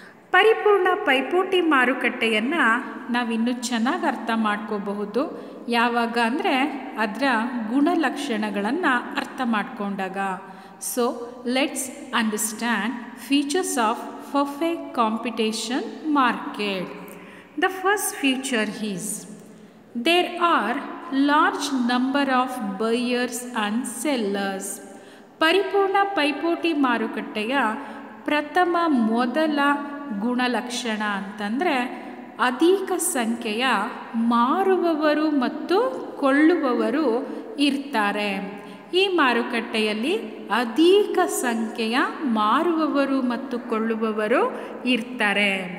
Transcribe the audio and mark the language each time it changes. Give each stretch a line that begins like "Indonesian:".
Kannada: ಪರಿಪೂರ್ಣ ಪೈಪೋಟಿ ಮಾರುಕಟ್ಟೆಯನ್ನು ನಾವಿನ್ನೂ ಚೆನ್ನಾಗಿ ಅರ್ಥ ಮಾಡ್ಕೋಬಹುದು. ಯಾವಾಗ ಅಂದರೆ ಅದರ ಗುಣಲಕ್ಷಣಗಳನ್ನು ಅರ್ಥ ಮಾಡಿಕೊಂಡಾಗ.
English: So let's understand features of perfect competition market. The first feature is there are large number of buyers and sellers.
Kannada: ಪರಿಪೂರ್ಣ ಪೈಪೋಟಿ ಮಾರುಕಟ್ಟೆಯ ಮೊದಲ ಗುಣಲಕ್ಷಣ ಅಂತಂದರೆ ಅಧಿಕ ಸಂಖ್ಯೆಯ ಮಾರುವವರು ಮತ್ತು ಕೊಳ್ಳುವವರು ಇರ್ತಾರೆ. ಈ ಮಾರುಕಟ್ಟೆಯಲ್ಲಿ ಅಧಿಕ ಸಂಖ್ಯೆಯ ಮಾರುವವರು ಮತ್ತು ಕೊಳ್ಳುವವರು ಇರ್ತಾರೆ.